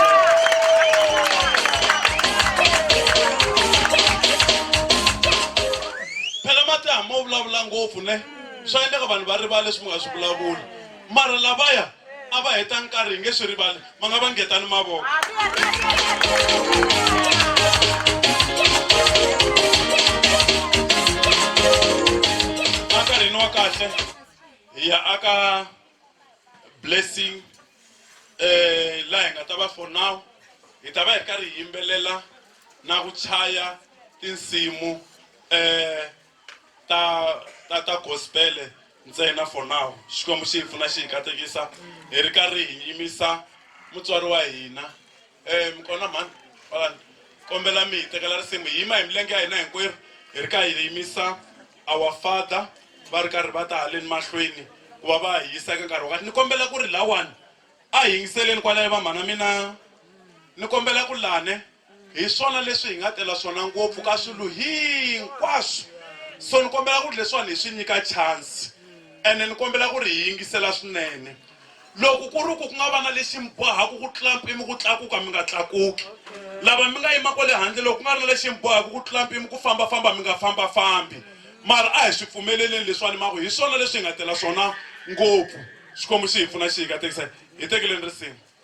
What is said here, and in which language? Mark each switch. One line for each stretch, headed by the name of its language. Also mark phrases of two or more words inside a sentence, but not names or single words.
Tsonga: phela mati mo vulavula ngopfu ne swa endleka vanhu va rivala leswi mi nga swi vulavula mara lavaya a va heta nkarhi hi nge swi rivali ma nga va ngetani mavoko nkarhini wa kahle hi ya aka blessing laha hi nga ta va
English: for now
Tsonga: hi ta va hi karhi hi yimbelela na ku chaya tinsimu ta gospel ntsena
English: for now
Tsonga: xikwembu xi hi pfuna xi hi katekisa hi ri karhi hi yimisa mutswari wa hina mi kona mani kombela mi hi tekela risimu hi yima hi milenge ya hina hinkwerhu hi ri karhi hi yimisa
English: our father
Tsonga: va ri karhi va ta haleni mahlweni ku va va hi yisa eka nkarhi wa kahle ni kombela ku ri lawani a hi yingiseleni kwalayo va mhana mina ni kombela ku lane hi swona leswi hi nga tela swona ngopfu ka swilo hinkwaswo so ni kombela ku ri leswiwani hi swi nyika chance ene ni kombela ku ri hi yingisela swinene loko ku ri ku nga va na lexi mi bohaku ku tlula mpimo ku tlakuka mi nga tlakuki lava mi nga yima kwale handle loko ku nga ri na lexi mi bohaku ku tlula mpimo ku fambafamba mi nga fambafambi mara a hi swi pfumeleleni leswiwani mako hi swona leswi hi nga tela swona ngopfu xikwembu xi hi pfuna xi hi katekisa hi tekeleni risimu